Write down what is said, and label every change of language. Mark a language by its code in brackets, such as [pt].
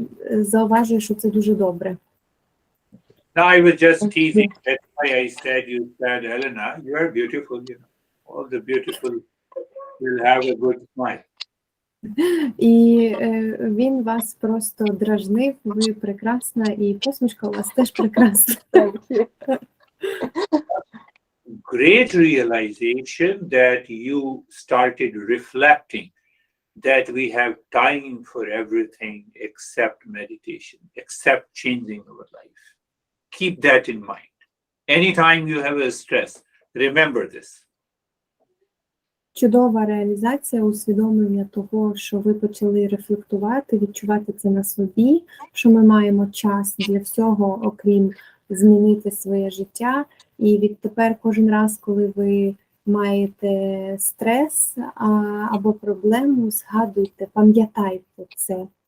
[uk] Зауважую, що це дуже добре. [en] No, I was just teasing. That's why I said you said, Elena, you are beautiful. You know, all the beautiful will have a good smile. [uk] І він вас просто дражнив, ви прекрасна, і посмішка у вас теж прекрасна. [en] Thank you. Great realization that you started reflecting that we have time for everything except meditation, except changing our life. Keep that in mind. Anytime you have a stress, remember this. [uk] Чудова реалізація, усвідомлення того, що ви почали рефлектувати, відчувати це на собі, що ми маємо час для всього, окрім змінити своє життя. І відтепер кожен раз, коли ви маєте стрес або проблему, згадуйте, пам'ятайте це.